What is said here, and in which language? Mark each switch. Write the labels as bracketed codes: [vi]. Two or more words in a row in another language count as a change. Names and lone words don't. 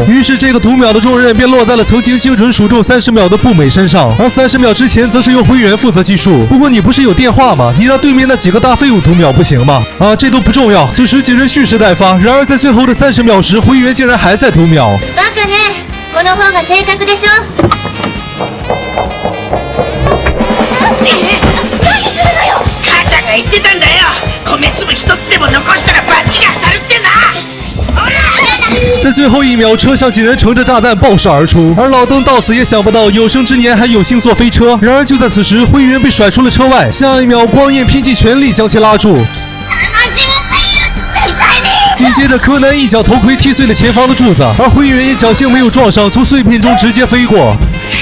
[zh] 于是这个读秒的重任便落在了曾经精准数中30秒的步美身上，而30秒之前则是由灰原负责计数。不过你不是有电话吗？你让对面那几个大废物读秒不行吗？啊，这都不重要。此时几人蓄势待发，然而在最后的30秒时，灰原竟然还在读秒。 [ja] バカね、この方が正確でしょ。何するのよ。母ちゃんが言ってたんだよ。米粒一つでも残したらバチが当たるってな。 [zh] 在最后一秒，车上几人乘着炸弹爆射而出，而老登到死也想不到有生之年还有幸坐飞车。然而就在此时，灰原被甩出了车外，下一秒光彦拼尽全力将其拉住。紧接着，柯南一脚头盔踢碎了前方的柱子，而灰原也侥幸没有撞上，从碎片中直接飞过。